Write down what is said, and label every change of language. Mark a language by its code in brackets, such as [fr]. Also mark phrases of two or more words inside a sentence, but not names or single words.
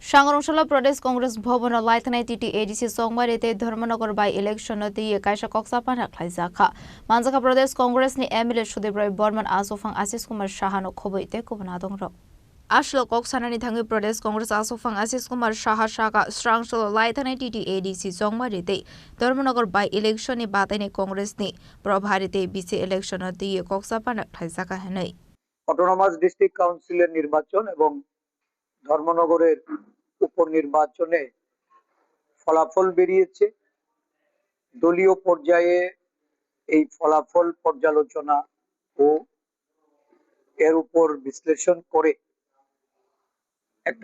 [trp] सांगरमशाला प्रदेश कांग्रेस भवन लाइथनाय टीटी एडीसी सोमवार धर्मनगर [en] by election [trp] कायसा कक्सापान राखलायजाखा मानजाखा प्रदेश कांग्रेस नि एमएलए सुदीप राय बर्मन आसोफां आशिष कुमार साहानो खबैते कुबना दंर आशल कक्सानानि थाङै प्रदेश कांग्रेस आसोफां आशिष कुमार साहा सागा स्रांसल लाइथनाय टीटी एडीसी सोमवार धर्मनगर [en] by election [trp] नि बातायनाय कांग्रेस नि प्रभारीते बीसी इलेक्शन कक्सापान राखलायजाखा हनै [bn] অটোনমাস ডিস্ট্রিক্ট কাউন্সিলের নির্বাচন এবং ধর্মনগরের উপনির্বাচনে ফলাফল বেরিয়েছে। দলীয় পর্যায়ে এই ফলাফল পর্যালোচনা ও এর উপর বিশ্লেষণ করে একটা